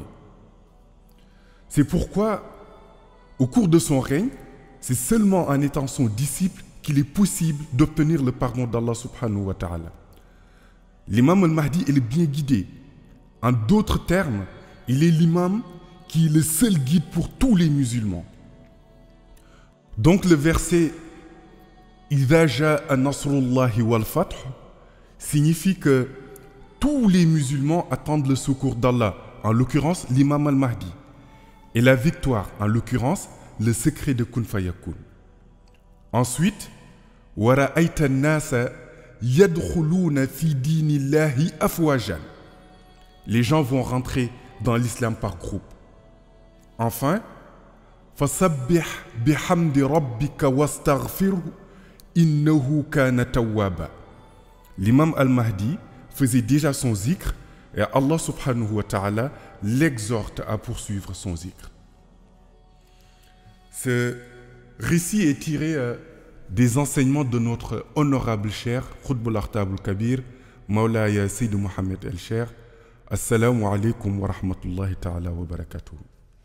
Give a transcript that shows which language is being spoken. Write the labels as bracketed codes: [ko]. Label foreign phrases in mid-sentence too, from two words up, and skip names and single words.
[fr] C'est pourquoi, au cours de son règne, c'est seulement en étant son disciple qu'il est possible d'obtenir le pardon d'Allah [ar] سبحانه وتعالى. [fr] L'imam al-Mahdi est bien guidé. En d'autres termes, il est l'imam qui est le seul guide pour tous les musulmans. Donc le verset « [ar] إذا جاء نصر الله والفتح [fr] » signifie que tous les musulmans attendent le secours d'Allah, en l'occurrence l'imam al-Mahdi, et la victoire, en l'occurrence le secret de [ar] كن فيكون. [fr] Ensuite, « [ar] ورأيت الناس يدخلون في دين الله أفواجا [fr] » Les gens vont rentrer dans l'islam par groupe. Enfin, [ar] فَسَبِّحْ بِحَمْدِ رَبِّكَ وَاسْتَغْفِرْهُ إِنَّهُ كَانَ تَوَّابًا. [fr] L'imam al-Mahdi faisait déjà son zikr et Allah [ar] سبحانه وتعالى [fr] l'exhorte à poursuivre son zikr. Ce récit est tiré des enseignements de notre honorable cher Qutb al-Akhtab al-Kabir, Mawlaya Sayyid Mohammed el-Cher. [ar] السلام عليكم ورحمة الله تعالى وبركاته.